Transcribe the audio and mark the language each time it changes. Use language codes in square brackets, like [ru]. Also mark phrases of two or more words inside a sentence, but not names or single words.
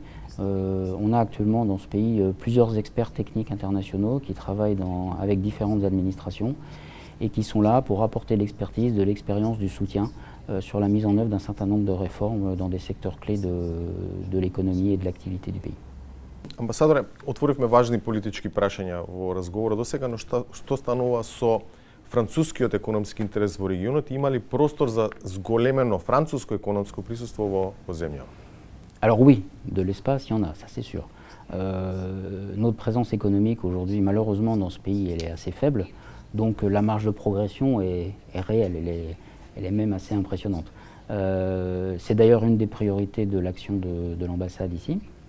[fr] On a actuellement dans ce pays plusieurs experts techniques internationaux qui travaillent avec différentes administrations et qui sont là pour apporter l'expertise, de l'expérience, du soutien sur la mise en œuvre d'un certain nombre de réformes dans des secteurs clés de l'économie et de l'activité du pays. [mk] Амбасадоре, отворивме важни политички прашања во разговора досега, но што станува со францускиот економски интерес во регионот и има ли простор за зголемено француско економско присуство во земјава? [fr] Alors oui, de l'espace, il y en a, ça c'est sûr. Notre présence économique aujourd'hui, malheureusement, dans ce pays, elle est assez faible, donc la marge de progression est réelle, elle est même assez impressionnante. C'est d'ailleurs une des priorités de l'action de l'ambassade ici.